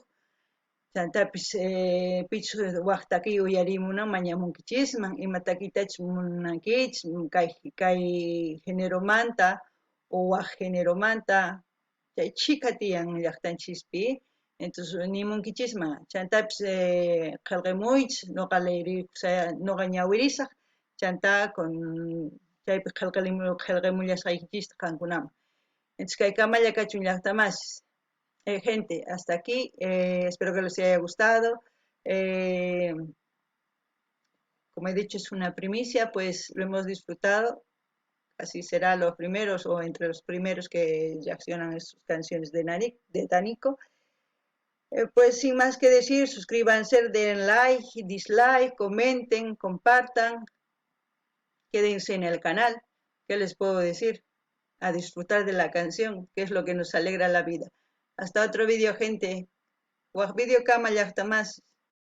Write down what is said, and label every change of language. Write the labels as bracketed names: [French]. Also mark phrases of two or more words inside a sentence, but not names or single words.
[Quechua] Chantapis pich waqtaki uyarimuna mañamunkichisman imatakitach munankichis kay generomanta o waq generomanta chay chika tiyan llaqtanchispi, entonces nimunkichisman chantapis qillqimuychis noqa noqa ñawirisaq chanta con chaypi qillqimullasqaykichista qankunaman, entonces kay kamalla kachun llaqtamasis. [Spanish] Gente, hasta aquí, espero que les haya gustado. Como he dicho, es una primicia, pues lo hemos disfrutado. Así será los primeros o entre los primeros que reaccionan a sus canciones de Danico. Pues sin más que decir, suscríbanse, den like, dislike, comenten, compartan, quédense en el canal. ¿Qué les puedo decir? A disfrutar de la canción, que es lo que nos alegra la vida. Hasta otro vídeo, gente. [Quechua] Waq video kama llaqtamas.